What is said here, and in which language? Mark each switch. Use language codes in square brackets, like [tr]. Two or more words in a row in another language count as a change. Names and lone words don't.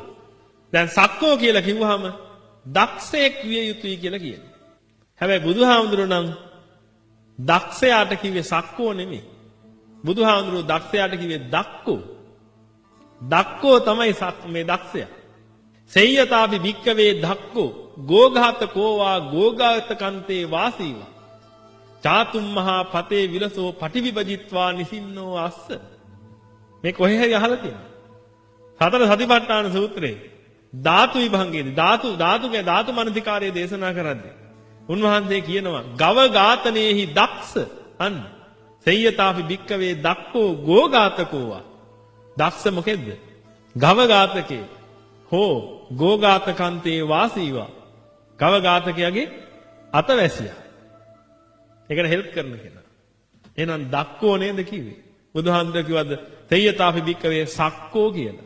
[si] දැන් සක්කෝ කියලා කිව්වහම දක්ෂයෙක් විය යුතුයි කියලා කියනවා. හැබැයි බුදුහාමුදුරුවෝ නම් දක්ෂයාට කිව්වේ සක්කෝ නෙමෙයි. බුදුහාමුදුරුවෝ දක්ෂයාට කිව්වේ දක්කෝ. දක්කෝ තමයි මේ දක්ෂයා. [pi] සෙය්‍යතාපි භික්කවේ දක්කෝ ගෝඝාත කෝවා ගෝඝාත කන්තේ වාසීවා. චාතුම් මහා පතේ විලසෝ පටිවිභජිත්වා නිසින්නෝ අස්ස. [si] මේ කොහේ හරි අහලා තියෙනවා. සතර සතිපට්ඨාන සූත්‍රයේ ධාතු විභංගයේදී ධාතු මනසිකාරයේ දේශනා කරද්දී උන්වහන්සේ කියනවා ගව ඝාතනයේහි දක්ෂ අන්න [pi] සෙය්‍යතාපි භික්කවේ දක්කෝ ගෝඝාතකෝවා. [si] දක්ෂ මොකෙද්ද? ගව ඝාතකේ හෝ [pi] ගෝඝාතකන්තේ වාසීවා. [si] ගව ඝාතකයාගේ අතවැසියා. ඒකට හෙල්ප් කරන කෙනා. එහෙනම් දක්කෝ නේද කිව්වේ? බුදුහාමුදුරුවෝ කිව්වද [pi] තෙය්‍යතාපි භික්කවේ සක්කෝ [si] කියලා?